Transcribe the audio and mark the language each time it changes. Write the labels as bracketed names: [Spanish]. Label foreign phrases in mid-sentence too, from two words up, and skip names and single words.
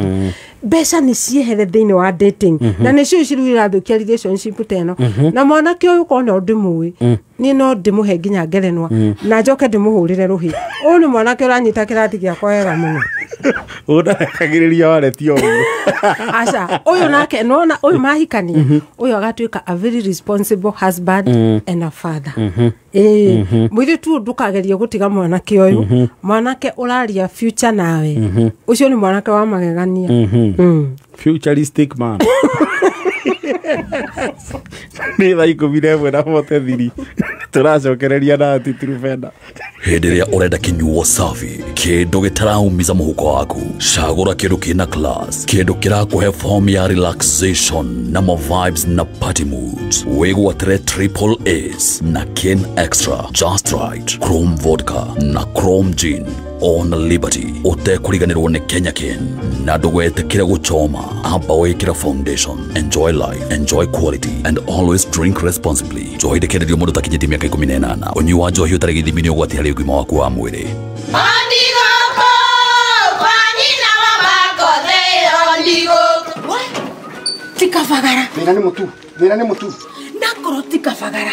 [Kikuyu] Mbeca ni ciehere thiini wa dating na nicio ciruira thukia relationship teno na mwanake uyu kona ndimui ni no ndimuhe nginya ngerenwa na njoke ndimuhurire ruhi. Uyu ni mwanake uranyita kirathi giakwa wega muno. Udakagiriria wareti uyu. Aca uyu nake nona uyu mahikania uyu agatuika [English] a very responsible husband and a father. [Kikuyu] Muiritu ndukagerie gutiga mwanake uyu. Mwanake uraria future nawe. Ucio ni mwanake wa magegania. [English] Futuristic man. [Kikuyu] Ni thaa 11 na 43 turacokereria na titirubenda. Hĩndĩ ĩrĩa ũrenda kinyuo safi kĩndũ gĩtaraumiza mũhuko waku cagũra kĩndũ kĩna class kĩndũ kĩrakũhe form ya relaxation na vibes na [English] party moods [Kikuyu] wĩgwatĩre triple A's na Ken Extra Just Right Chrome Vodka na Chrome Gin on Liberty utekuriganirwo ni Kenya Ken na ndũgetĩkĩre gũchoma amba wĩkĩra foundation. [English] Enjoy life, enjoy quality and always drink responsibly. [Kikuyu] Njohi ndĩkenderio mũndũ takinyĩtie mĩaka 18. Ũnyui wa njohi ũtarĩ gĩthimi nĩ ũgwati harĩ ũgima waku wa mwĩrĩ. Tikavagara. Wĩra nĩ mũtu. Nakoro tikavagara.